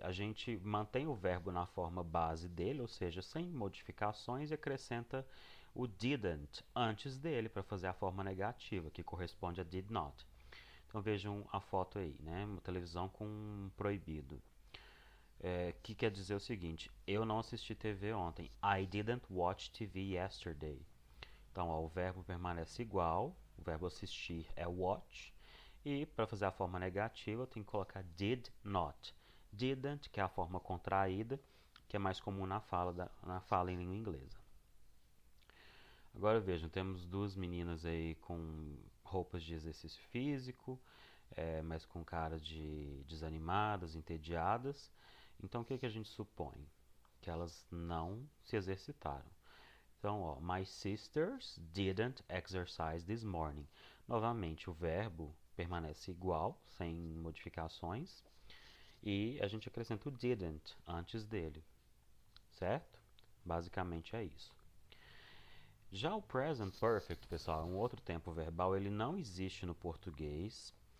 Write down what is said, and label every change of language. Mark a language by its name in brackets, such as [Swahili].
[Portuguese] A gente mantém o verbo na forma base dele, ou seja, sem modificações, e acrescenta o didn't antes dele para fazer a forma negativa, que corresponde a did not. Então vejam a foto aí, né? Uma televisão com um proibido. Que quer dizer o seguinte: eu não assisti TV ontem. [English] I didn't watch TV yesterday. [Portuguese] Então, ó, o verbo permanece igual, o verbo assistir é watch, e para fazer a forma negativa eu tenho que colocar did not. Didn't, que é a forma contraída, que é mais comum na fala em língua inglesa. Agora vejam, temos duas meninas aí com roupas de exercício físico, mas com cara de desanimadas, entediadas. Então o que a gente supõe? Que elas não se exercitaram. Então, ó, [English] my sisters didn't exercise this morning. [Portuguese] Novamente, o verbo permanece igual, sem modificações. E a gente acrescenta o didn't antes dele, certo? Basicamente é isso. Já o present perfect, pessoal, é um outro tempo verbal, ele não existe no português.